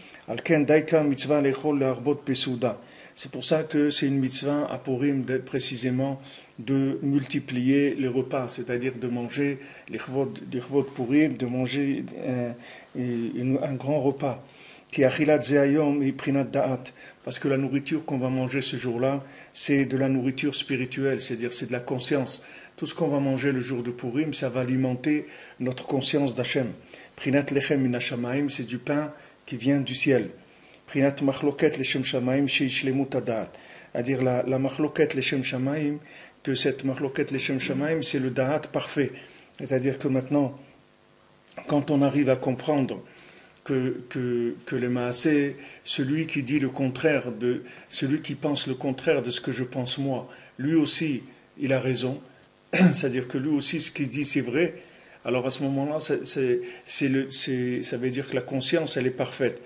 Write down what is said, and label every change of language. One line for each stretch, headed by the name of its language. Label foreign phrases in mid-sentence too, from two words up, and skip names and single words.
French: C'est pour ça que c'est une mitzvah à Purim précisément de multiplier les repas, c'est-à-dire de manger les chvot Purim, de manger un grand repas. Parce que la nourriture qu'on va manger ce jour-là, c'est de la nourriture spirituelle, c'est-à-dire c'est de la conscience. Tout ce qu'on va manger le jour de Purim, ça va alimenter notre conscience d'Hachem.
Hebrew: פרנסת לחם מן השמים,
French: c'est du pain qui vient du ciel.
Hebrew: פרנסת מחלוקת לשם שמים שהשלמות הדעת.
French: C'est-à-dire la
Hebrew: מחלוקת לשם שמים,
French: que cette
Hebrew: מחלוקת לשם שמים,
French: c'est le da'at parfait. C'est-à-dire que maintenant, quand on arrive à comprendre que les maaseh, celui qui dit le contraire, celui qui pense le contraire de ce que je pense moi, lui aussi, il a raison. C'est-à-dire que lui aussi, ce qu'il dit, c'est vrai. Alors à ce moment-là, ça veut dire que la conscience, elle est parfaite.